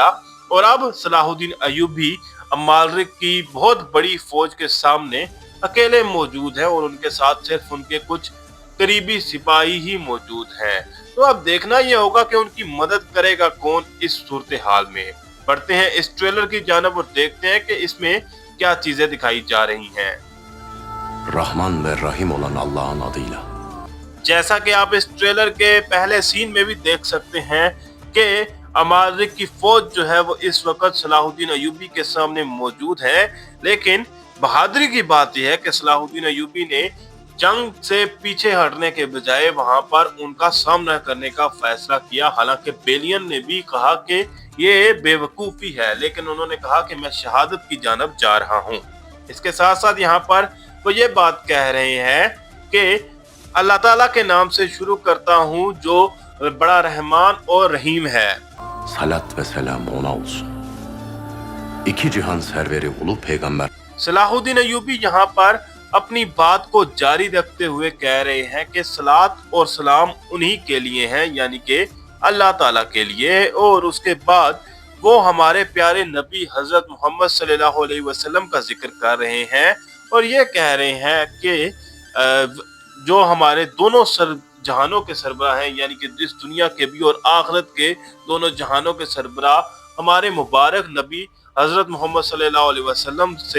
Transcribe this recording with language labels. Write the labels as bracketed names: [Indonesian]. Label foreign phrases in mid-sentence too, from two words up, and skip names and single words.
[Urdu] اور اب صلاح الدین ایوبی عمالیق کی بہت بڑی فوج کے سامنے اکیلے موجود ہیں اور ان کے ساتھ صرف ان کے کچھ قریبی سپاہی ہی موجود ہیں. تو اب دیکھنا یہ ہوگا کہ ان کی مدد کرے گا کون اس صورت حال میں. بڑھتے ہیں اس ٹریلر کی جانب اور دیکھتے ہیں کہ اس میں کیا چیزیں دکھائی جا رہی ہیں. [Turkish] Rahman ve Rahim olan Allah'ın adıyla। [Urdu] جیسا کہ آپ اس ٹریلر کے پہلے سین میں بھی دیکھ سکتے ہیں کہ عمالیق کی فوج جو ہے وہ اس وقت صلاح الدین ایوبی کے سامنے موجود ہے. لیکن بہادری کی بات یہ ہے کہ صلاح الدین ایوبی نے جنگ سے پیچھے ہٹنے کے بجائے وہاں پر ان کا سامنا کرنے کا فیصلہ کیا. حالانکہ بیلیان نے بھی کہا کہ یہ بیوقوفی ہے، لیکن انہوں نے کہا کہ میں شہادت کی جانب جا رہا ہوں. اس کے ساتھ ساتھ یہاں پر وہ یہ بات کہہ رہے ہیں کہ اللہ تعالیٰ کے نام سے شروع کرتا ہوں جو بڑا رحمان اور رحیم ہے. [Turkish] Salat ve selam ona olsun। İki cihan serveri ulu peygamber। [Urdu] صلاح الدین ایوبی یہاں پر اپنی بات کو جاری رکھتے ہوئے کہہ رہے ہیں کہ صلات اور سلام انہی کے لیے ہیں، یعنی کہ اللہ تعالیٰ کے لیے. اور اس کے بعد وہ ہمارے پیارے نبی حضرت محمد [Arabic] صلی اللہ علیہ وسلم [Urdu] کا ذکر کر رہے ہیں اور یہ کہہ رہے ہیں کہ جو ہمارے دونوں جہانوں کے سربراہ ہیں، یعنی کہ اس دنیا کے بھی اور آخرت کے دونوں جہانوں کے سربراہ ہمارے مبارک نبی حضرت محمد [Arabic] صلی اللہ علیہ وسلم [Urdu] سے.